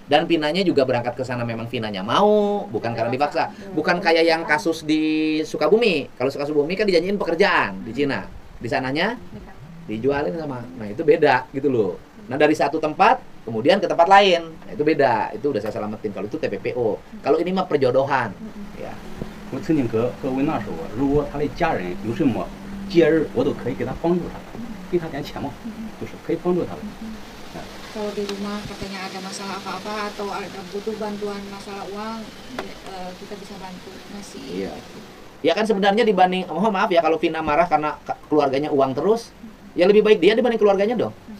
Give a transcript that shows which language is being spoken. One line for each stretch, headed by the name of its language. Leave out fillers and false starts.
Indonesian: Dan Vinanya juga berangkat ke sana memang Vinanya mau, bukan karena dipaksa. Bukan kayak yang kasus di Sukabumi. Kalau Sukabumi kan dijanjiin pekerjaan di Cina. Di sananya dijualin sama. Nah, itu beda gitu loh. Nah, dari satu tempat kemudian ke tempat lain. Nah, itu beda. Itu udah saya selamatin. Kalau itu TPPO. Kalau ini mah perjodohan. Ya.
Chinese: 我曾经和维娜说过，如果他的家人有什么节日，我都可以给他帮助他，给他点钱嘛，就是可以帮助他的。
Indonesian: Kalau di rumah katanya ada masalah apa-apa atau ada butuh bantuan masalah uang, kita bisa bantu ngasih. Iya. Ya kan sebenarnya dibanding, mohon maaf ya kalau Vina marah karena keluarganya uang terus, ya lebih baik dia dibanding keluarganya dong.